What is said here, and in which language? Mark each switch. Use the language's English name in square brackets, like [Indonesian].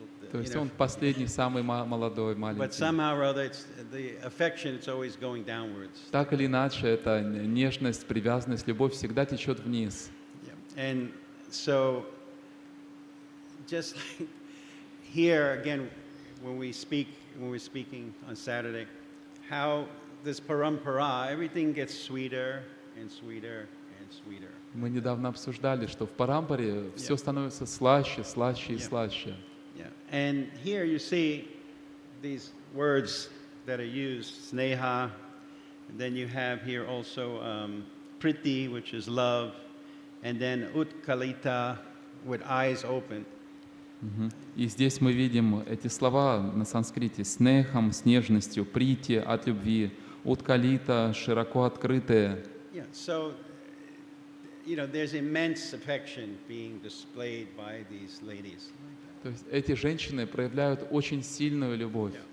[Russian] То есть он последний, самый молодой, [English] But [Russian] маленький. [English] somehow or other, it's the affection. It's always going downwards. [Russian] Так или иначе, эта нежность, привязанность, любовь всегда течет вниз. [English] Yeah. And so, just like here again, when we're speaking on Saturday, how this parampara, everything gets sweeter and sweeter and sweeter. [Russian] Мы недавно обсуждали, что в Парампаре все становится слаще, слаще и слаще. [English] Yeah. And here you see these words that are used, sneha, and then you have here also priti, which is love, and then utkalita, with eyes open. [Russian] И здесь мы видим эти слова на санскрите: снехам, с нежностью, прити, от любви, уткалита, широко открытые. [English] Yeah, so, there's immense affection being displayed by these ladies. [Russian] То есть эти женщины проявляют очень сильную любовь.